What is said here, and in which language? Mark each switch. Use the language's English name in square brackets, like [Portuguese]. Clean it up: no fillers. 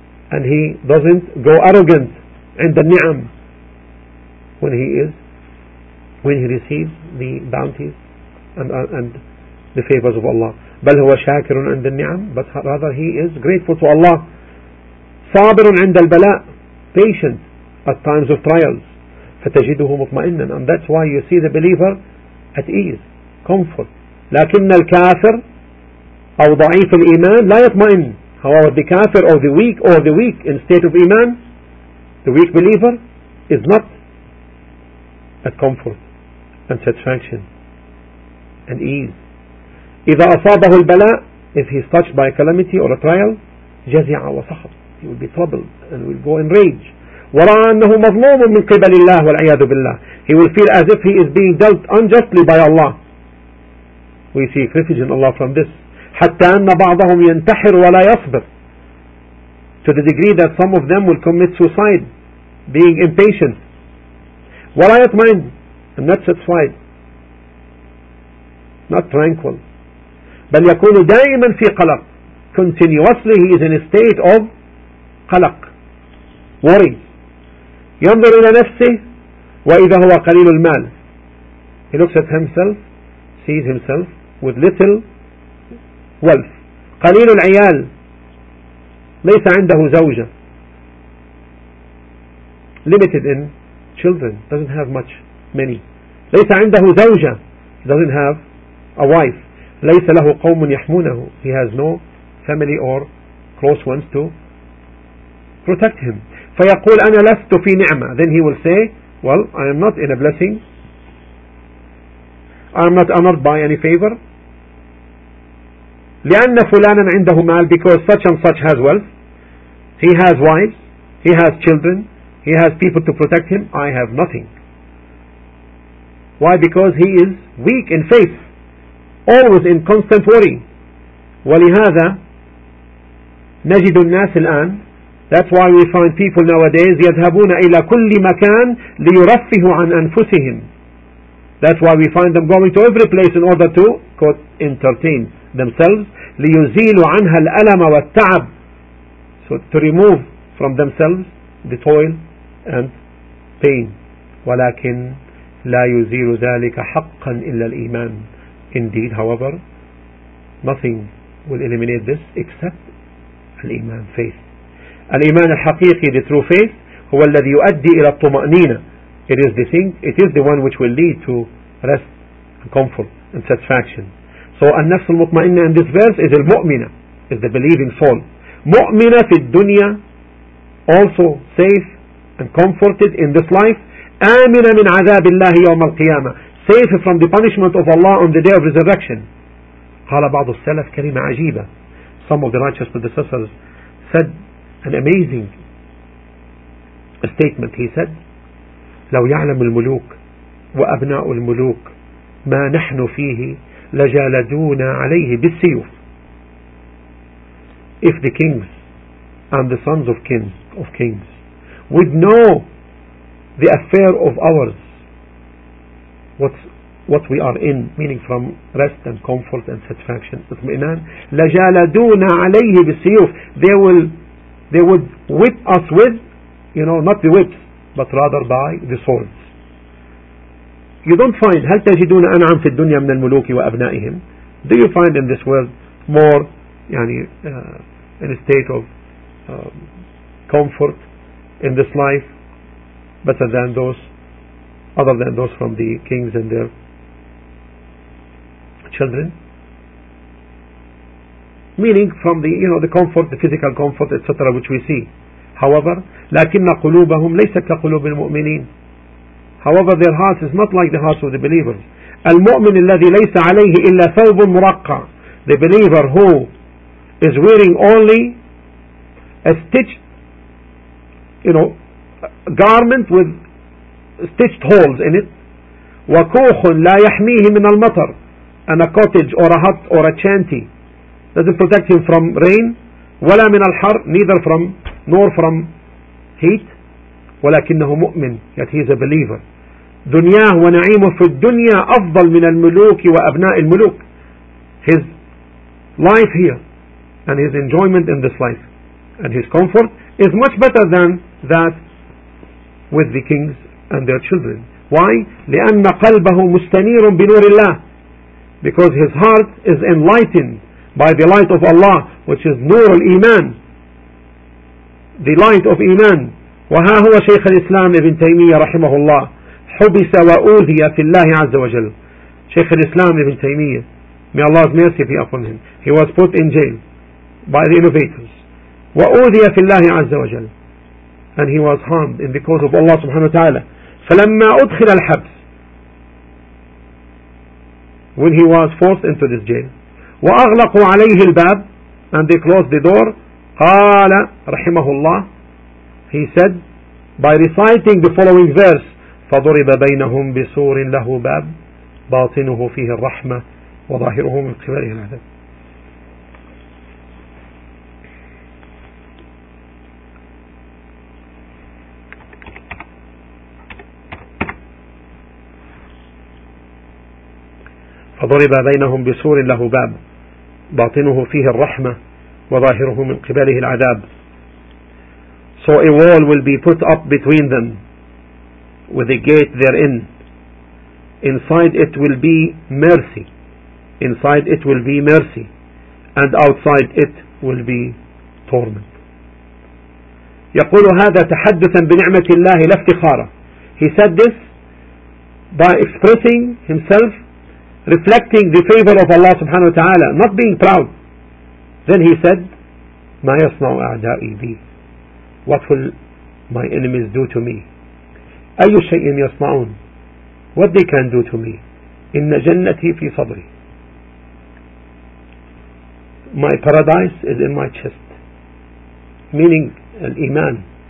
[English] And he doesn't go arrogant [Arabic] عند النعم [English] when he receives the bounties and the favors of Allah. [Arabic] بل هو شاكر عند النعم, [English] but rather he is grateful to Allah. [Arabic] صابر عند البلاء, [English] patient at times of trials. [Arabic] فتجده مطمئنا. [English] And that's why you see the believer at ease, comfort. [Arabic] لكن الكافر أو ضعيف الإيمان لا يطمئن. [English] However, the kafir or the weak, or the weak in state of iman, the weak believer is not a comfort and satisfaction and ease. [Arabic] إذا أصابه البلاء, [English] if he is touched by a calamity or a trial, [Arabic] جزع وسخط, [English] he will be troubled and will go in rage. [Arabic] ورأى أنه مظلوم من قبل الله والعياذ بالله. [English] He will feel as if he is being dealt unjustly by Allah. We see refuge in Allah from this. [Arabic] حتى أن بعضهم ينتحر ولا يصبر. [English] To the degree that some of them will commit suicide, being impatient. [Arabic] ولا يطمئن, [English] and not satisfied, not tranquil. [Arabic] بل يكون دائما في قلق. [English] Continuously he is in a state of قلق, worry. [Arabic] ينظر إلى نفسه وإذا هو قليل المال. [English] He looks at himself, sees himself with little wealth. [Arabic] قليل العيال, ليس عنده زوجة. [English] Limited in children, doesn't have much, many. [Arabic] ليس عنده زوجة, [English] doesn't have a wife. [Arabic] ليس له قوم يحمونه, [English] he has no family or close ones to protect him. [Arabic] فيقول أنا لست في نعمة. [English] Then he will say, well, I am not in a blessing, I am not honored by any favor. [Arabic] لأن فلانا عنده مال, [English] because such and such has wealth, he has wives, he has children, he has people to protect him, I have nothing. Why? Because he is weak in faith, always in constant worry. [Arabic] ولهذا نجد الناس الآن. [English] That's why we find people nowadays [Arabic] يذهبون إلى كل مكان ليرفهوا عن أنفسهم. [English] That's why we find them going to every place in order to quote, entertain themselves. [Arabic] لِيُزِيلُ عَنْهَا الْأَلَمَ وَالتَّعَبُ. [English] So to remove from themselves the toil and pain. [Arabic] وَلَكِنْ لَا يُزِيلُ ذَلِكَ حَقًّا إِلَّا الْإِيمَانِ. [English] Indeed, however, nothing will eliminate this except الإيمان, faith. [Arabic] الإيمان الحقيقي, [English] the true faith, [Arabic] هو الذي يؤدي إلى الطمأنينة. [English] It is the thing, it is the one which will lead to rest and comfort and satisfaction. So [Arabic] النفس المطمئنة [English] in this verse is المؤمنة, is the believing soul. [Arabic] مؤمنة في الدنيا, [English] also safe and comforted in this life. [Arabic] آمنة من عذاب الله يوم القيامة, [English] safe from the punishment of Allah on the day of resurrection. [Arabic] قال بعض السلف كلمة عجيبة. [English] Some of the righteous predecessors said an amazing statement. He said, [Arabic] لو يعلم الملوك وأبناء الملوك ما نحن فيه لجالدونا عليه بالسيوف. [English] If the kings and the sons of kings would know the affair of ours, what we are in, meaning from rest and comfort and satisfaction, اطمئنان, [Arabic] لجالدونا عليه بالسيوف, [English] they would whip us with, you know, not the whips, but rather by the swords. You don't find, [Arabic] هل تجدون أنعم في الدنيا من الملوك وأبنائهم. [English] Do you find in this world more in a state of comfort in this life better than those, other than those from the kings and their children, meaning from the, you know, the comfort, the physical comfort, etc., which we see. However, [Arabic] لكن قلوبهم ليست كقلوب المؤمنين. [English] However, their hearts is not like the hearts of the believers. [Arabic] المؤمن الذي ليس عليه إلا ثوب مرقع. [English] The believer who is wearing only a stitched, you know, garment with stitched holes in it. [Arabic] وكوخ لا يحميه من المطر. [English] And a cottage or a hut or a shanty doesn't protect him from rain. [Arabic] ولا من الحر, [English] neither from nor from heat. [Arabic] ولكنه مؤمن, [English] yet he is a believer. [Arabic] دنياه ونعيمه في الدنيا أفضل من الملوك وأبناء الملوك. [English] His life here and his enjoyment in this life and his comfort is much better than that with the kings and their children. Why? [Arabic] لأن قلبه مستنير بنور الله. [English] Because his heart is enlightened by the light of Allah, which is [Arabic] نور الإيمان, [English] the light of إيمان. [Arabic] وها هو شيخ الإسلام ابن تيمية رحمه الله حبس وأوذي في الله عز وجل. [English] شيخ الإسلام ابن تيمية, may Allah's mercy be upon him, he was put in jail by the innovators. [Arabic] وأوذي في الله عز وجل, [English] and he was harmed in the cause of Allah [Arabic] سبحانه وتعالى. فلما أدخل الحبس, [English] when he was forced into this jail, [Arabic] وأغلقوا عليه الباب [English] and they closed the door, [Arabic] قال رحمه الله, [English] he said by reciting the following verse, [Arabic] فضرب بينهم بسور له باب باطنه فيه الرحمة وظاهره من قبله العذاب. فضرب بينهم بسور له باب باطنه فيه الرحمة وظاهره من قبله العذاب. [English] So a wall will be put up between them with a gate therein. Inside it will be mercy. Inside it will be mercy. And outside it will be torment. [Arabic] يقول هذا تحدثا بنعمة الله لافتخارة. [English] He said this by expressing himself, reflecting the favor of Allah subhanahu wa ta'ala, not being proud. Then he said, [Arabic] ما يصنع أعدائي بي, [English] what will my enemies do to me, [Arabic] أي شيء يصنعون, [English] what they can do to me, [Arabic] إن جنتي في صدري, [English] my paradise is in my chest, meaning الإيمان.